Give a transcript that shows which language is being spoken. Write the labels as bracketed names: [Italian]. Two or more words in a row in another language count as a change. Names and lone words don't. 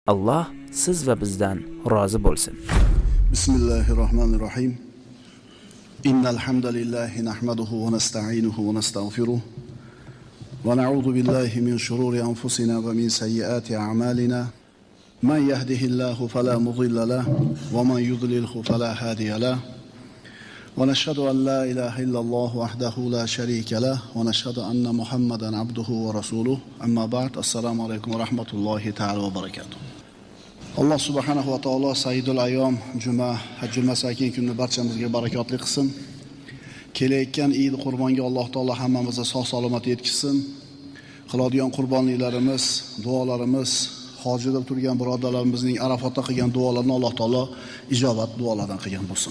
[Uzbek] Alloh siz va bizdan rozi bo'lsin. [Arabic] بسم الله الرحمن الرحيم. إن الحمد لله نحمده ونستعينه ونستغفره. ونعوذ بالله من شرور أنفسنا ومن سيئات أعمالنا. من يهده الله فلا مضل له ومن يضلله فلا هادي له. ونشهد أن لا إله إلا الله وحده لا شريك له ونشهد أن محمدا عبده ورسوله. أما بعد. السلام عليكم ورحمة الله تعالى وبركاته. [Uzbek] Alloh [Arabic] سبحانه وتعالى سيد الأيام الجمعة, [Uzbek] hajjul masakin kunni barchamizga barakotli qilsin. Kelayotgan Eid qurbonga Alloh taolo hammamizni sog' salomat yetkazsin. Qiladigan qurbonliklarimiz, duolarimiz, hojida turgan birodarlarimizning Arafatda qilgan duolarini Alloh taolo ijobat duolardan qilgan bo'lsin.